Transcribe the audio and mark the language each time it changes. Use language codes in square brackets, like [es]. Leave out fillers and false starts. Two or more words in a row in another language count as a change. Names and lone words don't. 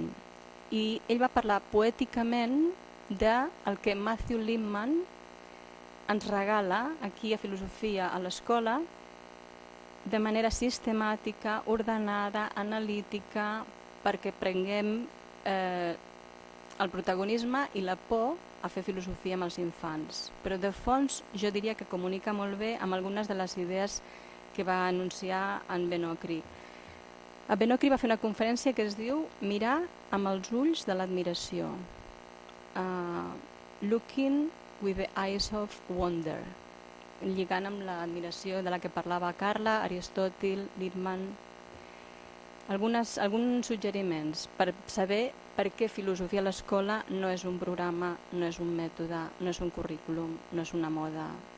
[ca] I ell va parlar poèticament del que Matthew Lipman ens regala aquí a filosofia a l'escola de manera sistemàtica, ordenada, analítica, perquè prenguem el protagonisme i la por a fer filosofia amb els infants. Però de fons jo diria que comunica molt bé amb algunes de les idees que va anunciar en Ben Okri. Ben Okri va fer una conferència que es diu Mirar amb els ulls de l'admiració. [en] Looking with the eyes of wonder. [ca] Lligant amb l'admiració de la que parlava Carla, Aristòtil, Lippmann. Alguns suggeriments per saber per què filosofia a l'escola no és un programa, no és un mètode, no és un currículum, no és una moda.